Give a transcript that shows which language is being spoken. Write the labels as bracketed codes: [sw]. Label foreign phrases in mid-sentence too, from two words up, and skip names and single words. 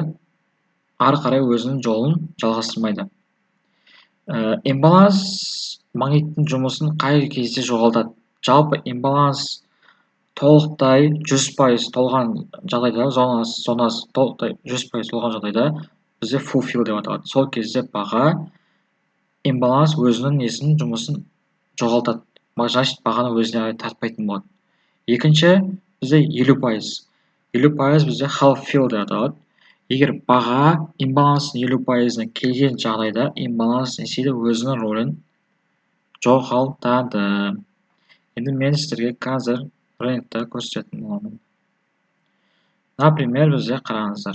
[kk] Ары қарай өзінің жолын жалғастырмайды. Имбаланс магниттің жұмысын қай кезде жоғалтады? Жалпы имбаланс толықтай 100% толған жағдайда, зонасы толықтай 100% толған жағдайда бізде [en] full fill [kk] деп аталады. Сол кезде баға имбаланс өзінің жұмысын жоғалтады. Значит, бағаны өзіне қарай тартпайтын болады. Екінші, бізде 50%. 50% бізде [en] half fill [kk] деп аталады. Егер баға имбаланстың 50%-ына келген жағдайда, имбаланс не істейді? Өзінің рөлін жоғалтады. Енді мен сіздерге қазір рынокта көрсететін боламын. Например, бізде қараңыздар.